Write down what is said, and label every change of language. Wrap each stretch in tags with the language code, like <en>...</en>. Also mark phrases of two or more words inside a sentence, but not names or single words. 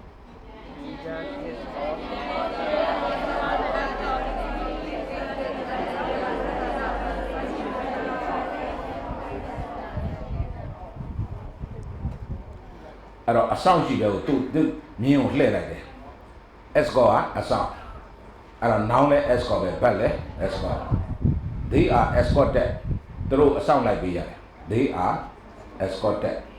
<my>အဲ့တော့အဆောင်ရှိတယ်ကိုသူမြင်းကိုလှည့်လိုက်တယ် escort ကအဆောင်အဲ့တော့ noun လဲ escort ပဲ verb လဲ escort</my> <en>they are escorted</en> <my>သူတို့အဆောင်လိုက်ပေးရတယ်</my> <en>they are escorted</en>